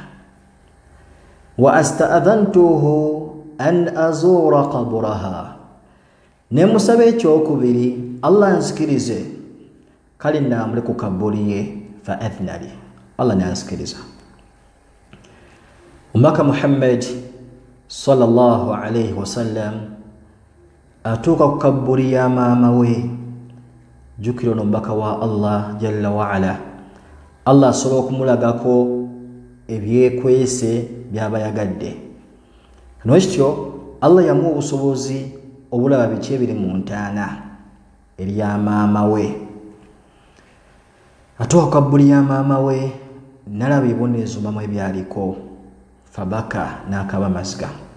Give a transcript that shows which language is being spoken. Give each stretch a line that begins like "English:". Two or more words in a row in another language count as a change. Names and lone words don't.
Arabic: Wa asta'adhantuhu an azura qabraha,
Ganda: ne musaba ekyokubiri Allah nzikirize kale namule ku kabuli ye.
Arabic: Fa adhna li, Allah nanzikiriza.
Ganda: Omubaka Muhammad sallallahu alayhi wasallam atuuka ku kabbuli ya maama we, jukira ono mubaka wa Allah
Arabic: jalla wa ala.
Ganda: Allah asobola okumulagako ebyekwese byaba yagadde. Noshityo Allah yamuwa obusobozi obulaba biki ebiri mu ntaana erya maama we. Atuuka ku kabbuli ya maama we nalaba ebibonerezo maama we byaliko, fabaka n'akaba amazika.